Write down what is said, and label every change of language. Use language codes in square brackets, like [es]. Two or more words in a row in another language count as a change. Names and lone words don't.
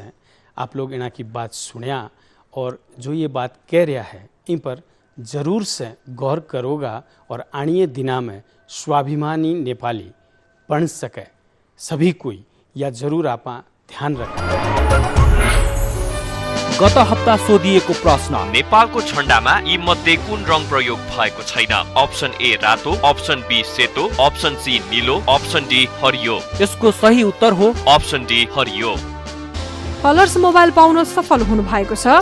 [hi] आप लोग इन्हां की बात सुनिया और जो ये बात कह रहा है इन पर जरूर से गौर करोगा और आने दिना में स्वाभिमानी नेपाली बन सके सभी कोई, या जरूर आप ध्यान रखें। [ne] गत हप्ता सोधिएको प्रश्न, नेपालको झण्डामा यी मध्ये कुन रङ प्रयोग भएको छैन? [en] option A [ne] रातो, [en] option B [ne] सेतो, [en] option C [ne] नीलो, [en] option D [ne] हरियो। यसको सही उत्तर हो [en] option D [ne] हरियो। कलर्स मोबाइल पाउन सफल हुनु भएको छ।